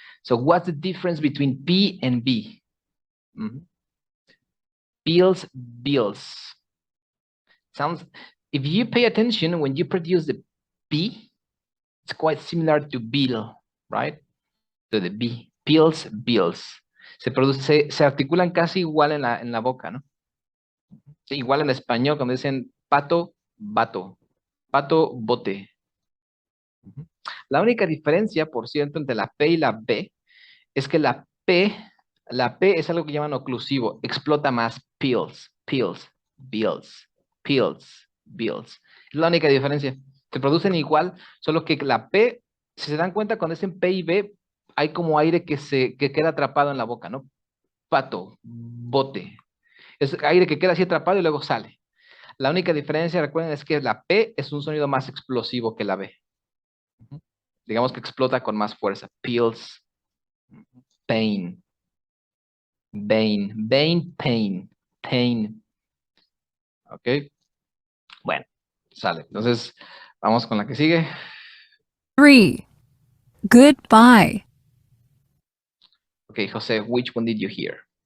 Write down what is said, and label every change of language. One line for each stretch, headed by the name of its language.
English: So what's the difference between P and B? Pills, bills. Sounds, if you pay attention, when you produce the P, it's quite similar to bill, right? To the B. Pills, bills.
Spanish: Se articulan casi igual en la boca, ¿no? Sí, igual en español, cuando dicen pato, vato. Pato, bote. La única diferencia, por cierto, entre la P y la B es que la P es algo que llaman oclusivo, explota más pills, pills, bills, pills, bills. Es la única diferencia. Se producen igual, solo que la P, si se dan cuenta, cuando dicen P y B, hay como aire que queda atrapado en la boca, ¿no? Pato, bote. Es aire que queda así atrapado y luego sale. La única diferencia, recuerden, es que la P es un sonido más explosivo que la B. Digamos que explota con más fuerza. Pills, pain, pain, pain. ¿Ok? Bueno, sale. Entonces, vamos con la que sigue.
English: 3. Goodbye. Okay, Jose, which one did you hear?